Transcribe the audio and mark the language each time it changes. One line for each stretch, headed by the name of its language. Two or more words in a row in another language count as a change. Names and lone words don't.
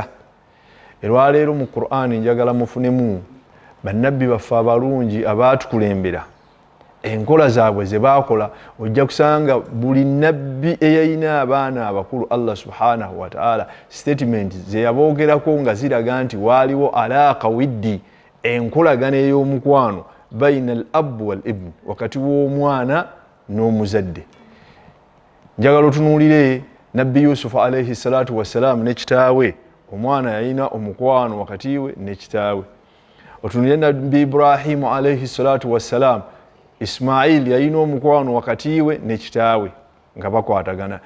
Ganda: Olwaleero mu Qur'an njagala mufunemu bannabbi baffe abalungi abaatukulembera enkola zaabwe ze baakola. Ojja kusanga buli nabbi eyayina abaana abakulu Allah
Arabic: سبحانه وتعالى
Ganda: statement ze yaboogerako nga ziraga nti waaliwo
Arabic: علاقة ود,
Ganda: enkolagana ey'omukwano
Arabic: بين الأب والابن,
Ganda: wakati w'omwana n'omuzadde. Njagala otunuulire nabbi Yusuf
Arabic: عليه الصلاة والسلام
Ganda: ne kitaawe. Omwana yalina omukwano wakati we ne kitaawe. Otunuulire nabbi Ibrahimu
Arabic: عليه الصلاة والسلام,
Ganda: Ismail yalina omukwano wakati we ne kitaawe nga bakwatagana.